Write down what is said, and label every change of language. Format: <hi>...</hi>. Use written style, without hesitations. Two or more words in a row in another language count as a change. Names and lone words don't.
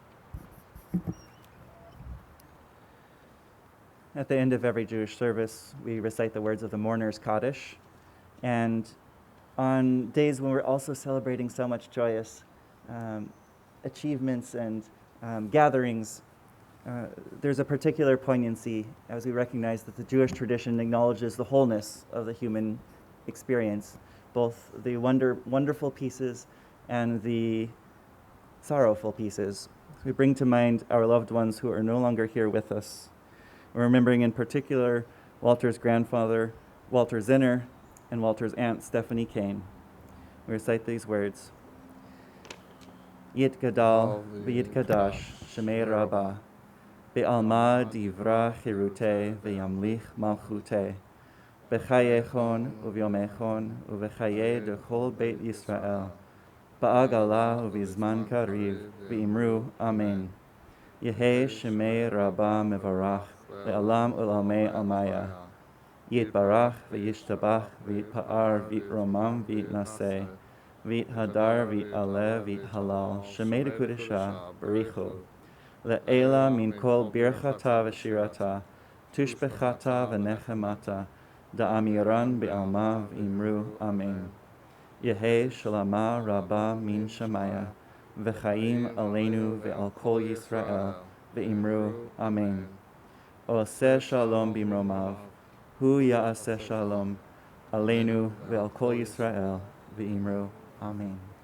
<en>At the end of every Jewish service, we recite the words of the mourner's Kaddish, and on days when we're also celebrating so much joyous achievements and gatherings, there's a particular poignancy as we recognize that the Jewish tradition acknowledges the wholeness of the human experience, both the wonderful pieces and the sorrowful pieces. We bring to mind our loved ones who are no longer here with us. We're remembering in particular Walter's grandfather, Walter Zinner, and Walter's aunt, Stephanie Kane. We recite these words.</en> <arc>יתגדל ויתקדש שמה רבא בעלמא די ברא כרעותה וימליך מלכותה בחייכון וביומיכון ובחיי דכל בית ישראל, בעגלא ובזמן קריב ואמרו אמן. יהא שמה רבא מברך לעלם ולעלמי עלמיא. יתברך וישתבח ויתפאר ויתרומם ויתנשא ויתהדר ויתעלה ויתהלל שמה דקודשא בריך הוא לעלא מן כל ברכתא ושירתא תשבחתא ונחמתא דאמירן בעלמא ואמרו אמן. יהא שלמא רבא מן שמיא וחיים עלינו ועל כל ישראל ואמרו אמן.</arc> <he>עשה שלום במרומיו הוא יעשה שלום עלינו ועל כל ישראל ואמרו אמן.</he>